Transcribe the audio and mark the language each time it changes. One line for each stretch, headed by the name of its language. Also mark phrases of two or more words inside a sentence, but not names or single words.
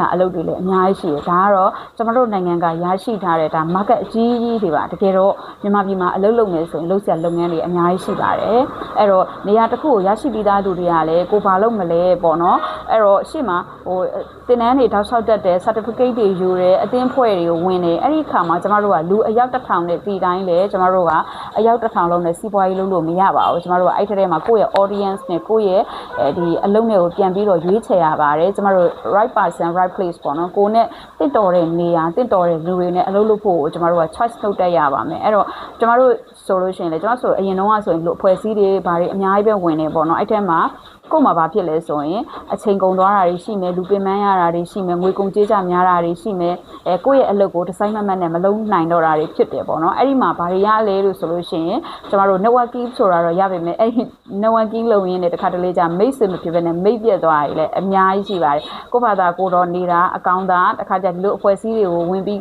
Burmese: အလုပ်တွေလည်းအများကြီးရှိတယ်ဒါကတော့ကျွန်တော်တို့နိုင်ငံကရရှိထားတဲ့ဒါ market အကြီးကြီးတွေပါတကယ်တော့မြန်မာပြည်မှာအလုပ်လုပ်မယ်ဆိုရင်လုပ်စရာလုပ်ငန်းတွေအများကြီးရှိပါတယ်အဲ့တော့နေရာတစ်ခုကိုရရှိပြီးသားလူတွေကလည်းကိုဘာလုပ်မလဲပေါ့နော်အဲ့တော့ရှေ့မှာတင်နန်းတွေတောက်လျှောက်တက်တယ် certificate တွေယူတယ်အသင်းဖွဲ့တွေကိုဝင်တယ်အဲ့ဒီခါမှာကျွန်တော်တို့ကလူအယောက်1000နဲ့ဒီတိုင်းလေကျွန်တော်တို့ကအယောက်1000လုံးနဲ့စီးပွားရေးလုပ်လို့မရပါဘူးကျွန်တော်တို့ကအဲ့ထဲမှာကိုယ့်ရဲ့ audience နဲ့ကိုယ့်ရဲ့ဒီအလုံးတွေကိုပြန် ပြီးတော့ရွေးချယ်ရပါတယ်ကျွန်တော်တို့
English: right person right place
Burmese: ပေါ့နော်ကိုနဲ့တင့်တော်တဲ့နေရာတင့်တော်တဲ့လူတွေနဲ့အလုပ်လုပ်ဖို့ကျွန်တော်တို့က choice လုပ်တတ်ရပါမယ်အဲ့တော့ကျွန်တော်တို့ ဆိုလို့ရှိရင်လေကျွန်တော်ဆိုအရင်တုန်းကဆိုရင်လို့အဖွဲ့အစည်းတွေဘာတွေအများကြီးပဲဝင်နေပေါ့နော်အဲ့ထဲမှာကို့မှာဘာဖြစ်လဲဆိုရင်အချိန်ကုန်သွားတာတွေရှိမယ်လူပင်ပန်းရတာတွေရှိမယ်ငွေကုန်ကြေးကြများတာတွေရှိမယ်ကိုယ့်ရဲ့အလုပ်ကိုဒီဇိုင်းမတ်နဲ့မလုံးနိုင်တော့တာတွေဖြစ်တယ်ပေါ့နော်အဲ့ဒီမှာဘာတွေရလဲလို့ဆိုလို့ရှိရင်ကျွန်တော်တို့ networking ဆိုတာတော့ရပါမယ်အဲ့ဒီ networking လုပ်ရင်းနဲ့တခါတလေကြာမိတ်ဆွေမဖြစ်ဘဲနဲ့မိတ်ပြတ်သွားတယ်လေအများကြီးရှိပါတယ်ကိုယ့်ဘာသာကိုတော့နေတာအကောင့်သားတခါကျဒီလိုအဖွဲ့အစည်းတွေကိုဝင်ပြီးက